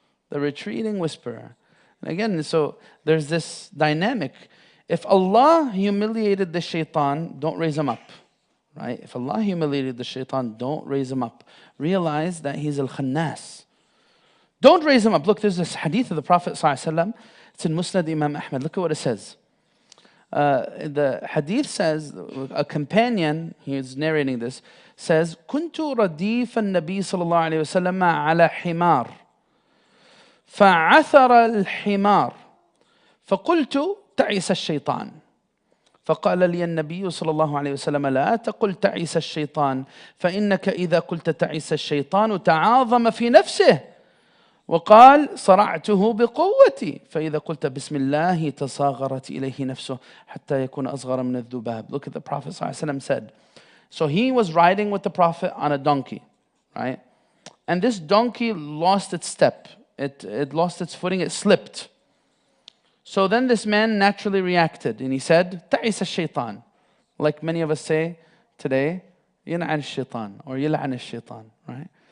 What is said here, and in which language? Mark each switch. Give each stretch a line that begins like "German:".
English: The retreating whisperer. And again, so there's this dynamic. If Allah humiliated the shaitan, don't raise him up. Right? If Allah humiliated the shaitan, don't raise him up. Realize that he's al-khannas. Don't raise him up. Look, there's this hadith of the Prophet ﷺ. It's in Musnad Imam Ahmad. Look at what it says. The hadith says, a companion, he is narrating this, says, كنت رديف النبي صلى الله عليه وسلم على حمار
Arabic: فعثر الحمار فقلت تعس الشيطان فقال لي النبي صلى الله عليه وسلم لا تقل تعس الشيطان فإنك إذا قلت تعس الشيطان تعاظم في نفسه وقال صرعته بقوتي فإذا قلت بسم الله تصاغرت إليه نفسه حتى يكون أصغر من الذباب.
English: Look at the Prophet ﷺ said. So he was riding with the Prophet on a donkey, right? And this donkey lost its step. It lost its footing, it slipped. So then this man naturally reacted and he said, تعس الشيطان. Like many of us say today, يلعن الشيطان or يلعن الشيطان, right?